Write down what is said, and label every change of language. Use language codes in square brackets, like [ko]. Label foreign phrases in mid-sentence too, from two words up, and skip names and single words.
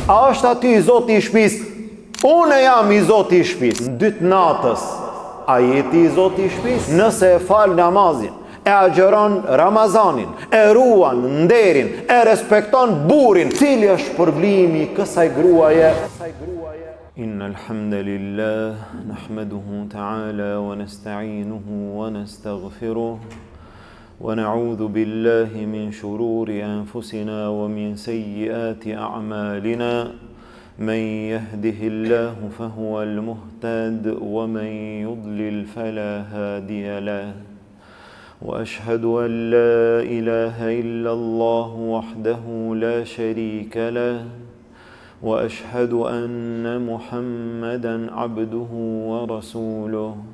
[sq] A është aty i zoti i shtëpisë? Unë jam i zoti i shtëpisë. Në 2 natës, a jeti i zoti i shtëpisë? Nëse e fal namazin, e agjeron Ramazanin, e ruan nderin, e respekton burrin, cili është përblimi i kësaj gruaje? [ar] إن الحمد لله نحمده تعالى ونستعينه ونستغفره ونعوذ بالله من شرور أنفسنا ومن سيئات أعمالنا. من يهده الله فهو المهتد ومن يضلل فلا هادي له وأشهد أن لا إله إلا الله وحده لا شريك له وأشهد أن محمدا عبده ورسوله